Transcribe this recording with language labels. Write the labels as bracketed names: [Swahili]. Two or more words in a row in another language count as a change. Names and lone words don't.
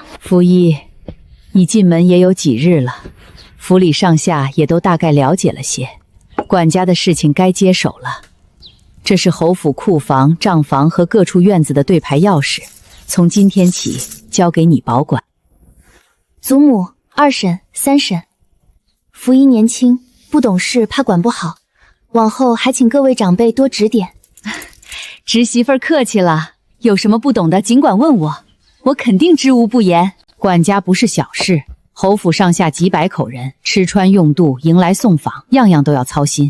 [Chinese] 福一，你进门也有几日了，府里上下也都大概了解了些，管家的事情该接手了。这是侯府庫房、账房和各处院子的对牌钥匙，从今天起交給你保管。祖母、二嬸、三嬸，福一年輕，不懂事，怕管不好，往後還請各位長輩多指點。侄媳婦客氣了，有什麼不懂的儘管問我，我肯定知無不言。管家不是小事，侯府上下幾百口人，吃穿用度、迎來送訪，樣樣都要操心。